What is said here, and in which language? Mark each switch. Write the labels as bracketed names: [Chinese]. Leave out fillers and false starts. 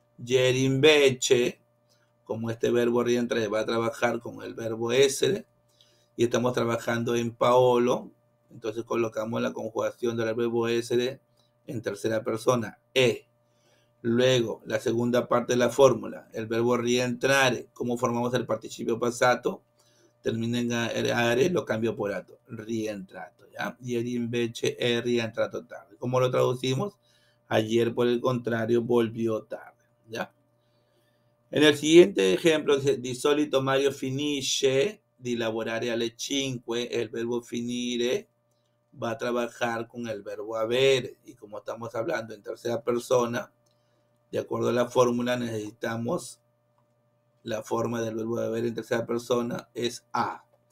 [Italian] Ieri invece, [Spanish] como este verbo rientrare va a trabajar con el verbo essere, y estamos trabajando en Paolo, entonces colocamos la conjugación del verbo essere en tercera persona, e. Luego, la segunda parte de la fórmula, el verbo rientrare, ¿cómo formamos el participio passato? Termina en are, lo cambio por ato, rientrato, ¿ya? [Italian] Ieri invece è rientrato tarde. [Spanish] ¿Cómo lo traducimos? Ayer, por el contrario, volvió tarde, ¿ya? En el siguiente ejemplo dice, [Italian] di solito Mario finisce di lavorare alle 5, [Spanish] el verbo finire va a trabajar con el verbo avere, y como estamos hablando en tercera persona, de acuerdo a la fórmula necesitamos la forma del verbo avere en tercera persona es a.